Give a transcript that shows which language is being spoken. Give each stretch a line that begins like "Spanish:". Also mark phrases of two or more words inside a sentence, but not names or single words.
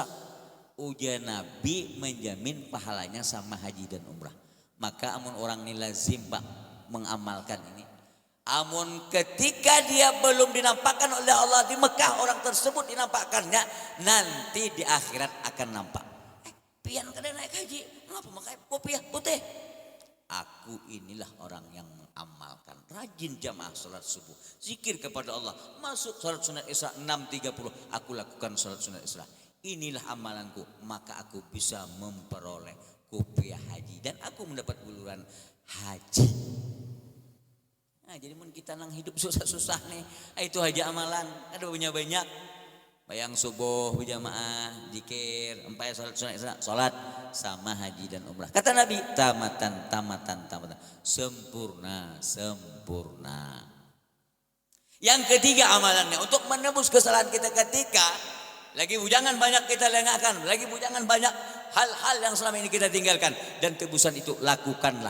Indonesian: Ujian Nabi menjamin pahalanya sama haji dan umrah.
Banjar: Maka amun orang ini lazim pak mengamalkan ini.
Indonesian: Amun ketika dia belum dinampakkan oleh Allah di Mekah, orang tersebut dinampakkannya, nanti di akhirat akan nampak.
Banjar: Pian kada naik haji, ngapa pakai kopiah putih?
Indonesian: Aku inilah orang yang mengamalkan, rajin jamaah salat subuh, zikir kepada Allah, masuk salat sunat isya 6.30, aku lakukan salat sunat isya. Inilah amalanku, maka aku bisa memperoleh kopiah haji dan aku mendapat buluran haji.
Banjar: Nah, jadi mun kita nang hidup susah-susah nih, itu haji amalan, ada banyak.
Indonesian: Bayang subuh berjamaah, zikir, empat salat sama haji dan umrah. Kata Nabi, tamatan. Sempurna. Yang ketiga amalannya untuk menebus kesalahan kita ketika lagi bujangan banyak kita lengahkan, lagi bujangan banyak hal-hal yang selama ini kita tinggalkan, dan tebusan itu lakukanlah.